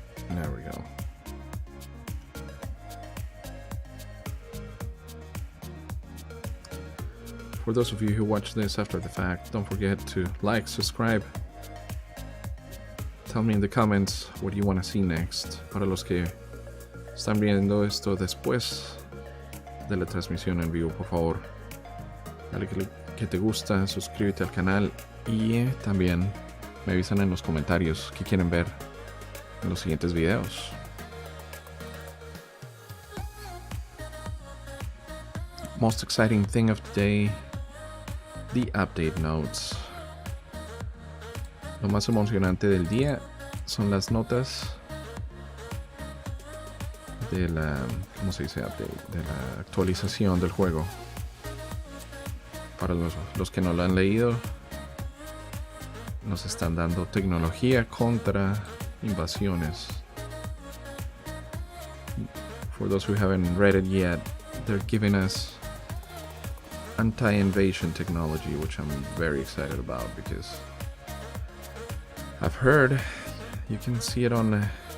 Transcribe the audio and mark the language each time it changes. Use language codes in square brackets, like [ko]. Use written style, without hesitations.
[en] There we go. For those of you who watch this after the fact, don't forget to like, subscribe. Tell me in the comments what you want to see next. [es] Para los que están viendo esto después de la transmisión en vivo, por favor, dale que te gusta, suscríbete al canal y también me avisan en los comentarios qué quieren ver en los siguientes videos. Most exciting thing of today, the update notes. Lo más emocionante del día son las notas de la, ¿cómo se dice? [en] Update, [es] de la actualización del juego. Para los que no lo han leído, nos están dando tecnología contra invasiones. [en] For those who haven't read it yet, they're giving us anti-invasion technology, which I'm very excited about because I've heard, you can see it on